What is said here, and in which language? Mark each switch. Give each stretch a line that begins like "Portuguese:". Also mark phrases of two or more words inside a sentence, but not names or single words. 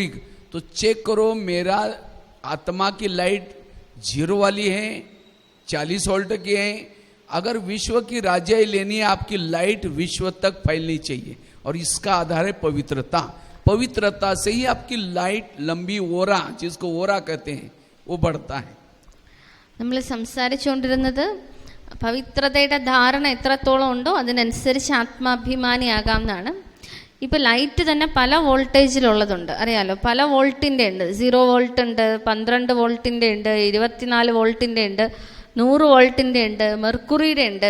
Hindi: तो चेक करो मेरा आत्मा की लाइट 0 वाली है, 40 वोल्ट की है. अगर विश्व की राजाई लेनी है, आपकी लाइट विश्व तक फैलनी चाहिए और इसका आधार है पवित्रता. पवित्रता से ही आपकी लाइट लंबी ओरा, जिसको ओरा कहते हैं, वो बढ़ता है.
Malayalam: നമ്മൾ സംസാരിച്ചുകൊണ്ടിരുന്നത് പവിത്രതയുടെ ധാരണ എത്രത്തോളം ഉണ്ടോ അതിനനുസരിച്ച് ആത്മാഭിമാനിയാകാം എന്നാണ്. ഇപ്പോൾ ലൈറ്റ് തന്നെ പല വോൾട്ടേജിലുള്ളതുണ്ട്, അറിയാലോ. പല വോൾട്ടിൻ്റെ ഉണ്ട്. 0 വോൾട്ട് ഉണ്ട്, 12 വോൾട്ടിൻ്റെ ഉണ്ട്, 24 വോൾട്ടിൻ്റെ ഉണ്ട്, 100 വോൾട്ടിൻ്റെ ഉണ്ട്, മെർക്കുറിയുടെ ഉണ്ട്.